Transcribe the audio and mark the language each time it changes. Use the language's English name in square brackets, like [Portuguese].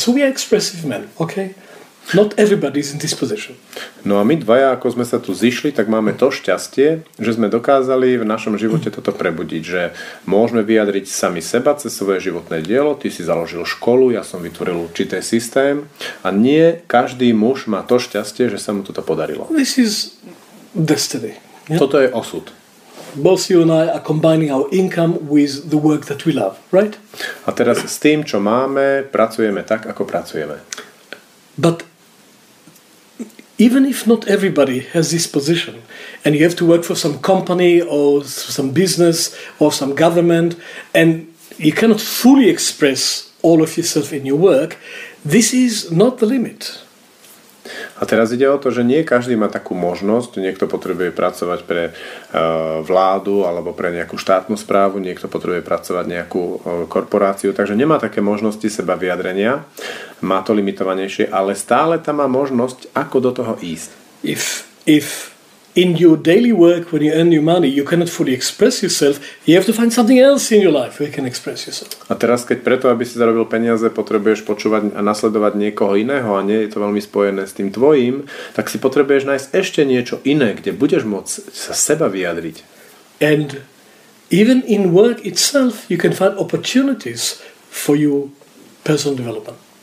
[English] So we are expressive men, okay? Not everybody is in this position. [Slovak] No a my dvaja, ako sme sa tu zišli, tak máme to šťastie, že sme dokázali v našom živote toto prebudiť, že môžeme vyjadriť sami seba cez svoje životné dielo. Ty si založil školu, ja som vytvoril určitý systém a nie každý muž má to šťastie, že sa mu toto podarilo. [English] This is destiny. Yeah? [Slovak] Toto je osud. [English] Both you and I are combining our income with the work that we love, right? [Slovak] A teraz s tým, čo máme, pracujeme tak, ako pracujeme. [English] But even if not everybody has this position, and you have to work for some company or some business or some government, and you cannot fully express all of yourself in your work, this is not the limit. [Slovak] A teraz ide o to, že nie každý má takú možnosť. Niekto potrebuje pracovať pre vládu alebo pre nejakú štátnu správu, niekto potrebuje pracovať nejakú korporáciu, takže nemá také možnosti seba vyjadrenia. Má to limitovanejšie, ale stále tam má možnosť, ako do toho ísť. [English] If in your daily work, when you earn your money, you cannot fully express yourself, you have to find something else in your life where you can express yourself. [Slovak] A teraz, keď preto, aby si zarobil peniaze, potrebuješ počúvať a nasledovať niekoho iného a nie je to veľmi spojené s tým tvojím, tak si potrebuješ nájsť ešte niečo iné, kde budeš môcť sa seba vyjadriť. [English] And even in work itself, you can find opportunities for your personal development.